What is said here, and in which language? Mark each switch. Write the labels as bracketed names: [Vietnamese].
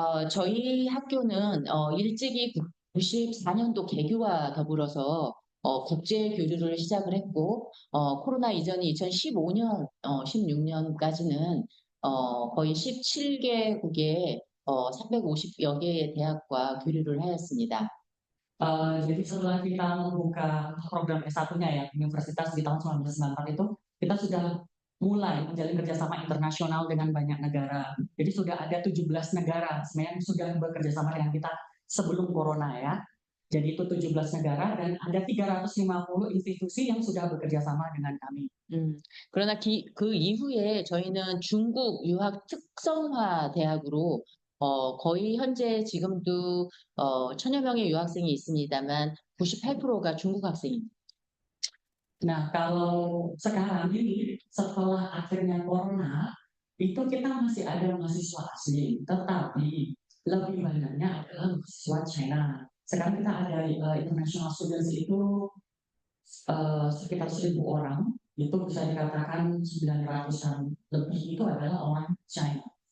[Korean] 저희 학교는 일찍이 94년도 개교와 더불어서 국제 교류를 시작을 했고 코로나 이전이 2015년, 16년까지는 거의 17개국의 350여 개의 대학과 교류를 하였습니다. [Indonesian] Jadi setelah kita membuka program S1-nya ya universitas di tahun 1994 itu kita sudah mulai menjalin kerjasama internasional dengan banyak negara. Jadi sudah ada 17 negara sebenarnya yang sudah bekerja sama dengan kita sebelum corona ya. Jadi itu 17 negara dan ada 350 institusi yang sudah bekerja sama dengan kami. [Korean] 그러나 그 이후에 저희는 중국 유학 특성화 대학으로 거의 현재 지금도 1000여 명의 유학생이 있습니다만 98%가 중국 학생입니다. [Indonesian] Nah, kalau sekarang ini setelah akhirnya corona, itu kita masih ada mahasiswa asing, tetapi lebih banyaknya adalah mahasiswa China. Sekarang kita ada [English] international students [Indonesian] itu sekitar 1.000 orang, itu bisa dikatakan 900-an lebih itu adalah orang China.